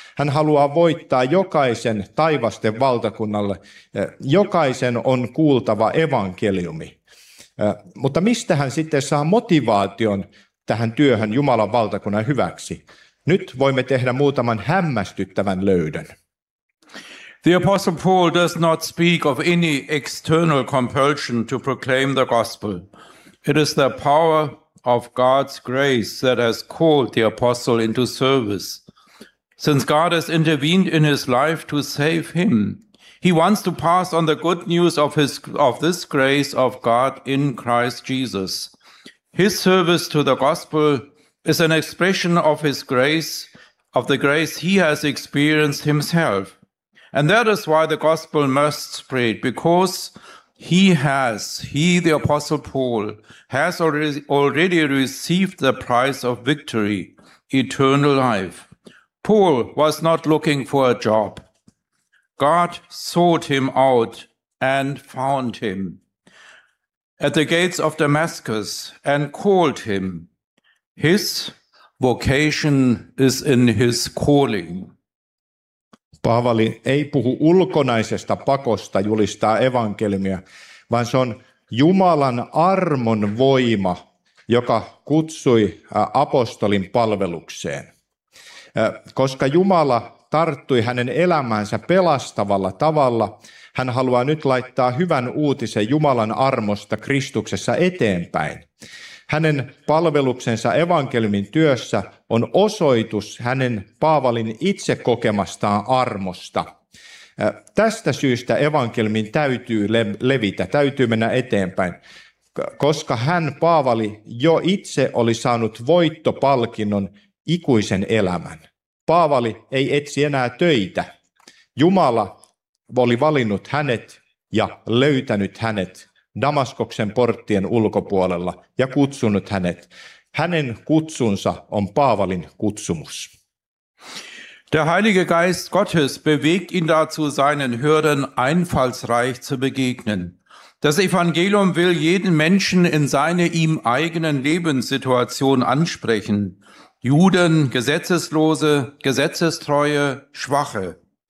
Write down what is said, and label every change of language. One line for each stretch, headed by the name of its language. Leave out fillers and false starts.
Finnish: Hän haluaa voittaa jokaisen taivasten valtakunnalle. Jokaisen on kuultava evankeliumi. Mutta mistä hän sitten saa motivaation tähän työhön Jumalan valtakunnan hyväksi? Nyt voimme tehdä muutaman hämmästyttävän löydön.
English: The Apostle Paul does not speak of any external compulsion to proclaim the gospel. It is the power of God's grace that has called the apostle into service. Since God has intervened in his life to save him, he wants to pass on the good news of this grace of God in Christ Jesus. His service to the gospel is an expression of his grace, of the grace he has experienced himself. And that is why the gospel must spread, because the Apostle Paul has already received the prize of victory, eternal life. Paul was not looking for a job. God sought him out and found him at the gates of Damascus and called him. His vocation is in his calling.
Finnish: Paavali ei puhu ulkonaisesta pakosta julistaa evankeliumia, vaan se on Jumalan armon voima, joka kutsui apostolin palvelukseen. Koska Jumala tarttui hänen elämäänsä pelastavalla tavalla, hän haluaa nyt laittaa hyvän uutisen Jumalan armosta Kristuksessa eteenpäin. Hänen palveluksensa evankeliumin työssä on osoitus hänen Paavalin itse kokemastaan armosta. Tästä syystä evankeliumin täytyy levitä, täytyy mennä eteenpäin, koska hän, Paavali, jo itse oli saanut voittopalkinnon ikuisen elämän. Paavali ei etsi enää töitä. Jumala oli valinnut hänet ja löytänyt hänet Damaskoksen porttien ulkopuolella ja kutsunut hänet. Hänen kutsunsa on Paavalin kutsumus.
German: Der Heilige Geist Gottes bewegt ihn dazu, seinen Hürden einfallsreich zu begegnen. Das Evangelium will jeden Menschen in seine ihm eigenen Lebenssituation ansprechen. Juden, Gesetzeslose, Gesetzestreue, Schwache.